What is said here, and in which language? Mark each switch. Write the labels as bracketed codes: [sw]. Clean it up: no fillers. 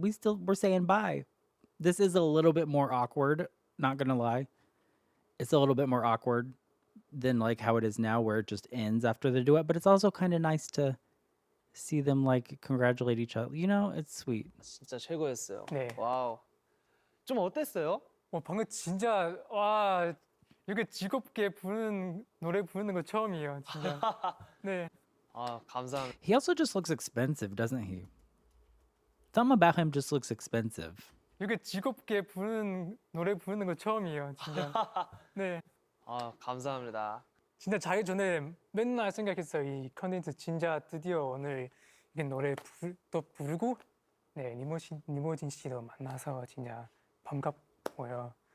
[en] We're saying bye. This is a little bit more awkward, not gonna lie. It's a little bit more awkward than like how it is now where it just ends after the duet, but it's also kind of nice to see them like congratulate each other. You know, it's sweet. [ko] 진짜 최고였어요. 네. 와우. 좀 어땠어요? 방금 진짜 와, 이렇게 즐겁게 노래 부르는 거 처음이에요, 진짜. 네. 아 감사합니다. [en] He also just looks expensive, doesn't he? Something about him just looks expensive. [ko] 이렇게 즐겁게 노래 부르는 거 처음이에요, 진짜. 네. 아 감사합니다. 진짜 자기 전에 맨날 생각했어요. 이 컨텐츠 진짜 드디어 오늘 이게 또 부르고 네, 리모진 씨도 만나서 진짜 반갑고요.